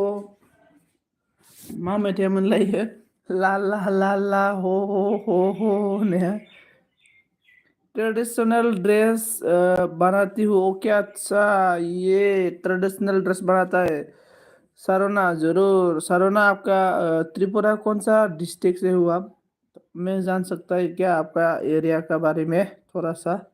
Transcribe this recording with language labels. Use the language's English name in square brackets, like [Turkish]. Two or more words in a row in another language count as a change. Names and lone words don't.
[Bodo] मा मेथाइमोनलाय इयो? ला ला ला ला हो हो हो हो होननाया। [English] traditional dress [Hindi] बनाती हूँ। ओके अच्छा, ये [English] traditional dress [Hindi] बनाता है सारोना। जरूर सारोना, आपका त्रिपुरा कौन सा डिस्ट्रिक्ट से हो आप? मैं जान सकता है क्या आपका एरिया का बारे में थोड़ा सा?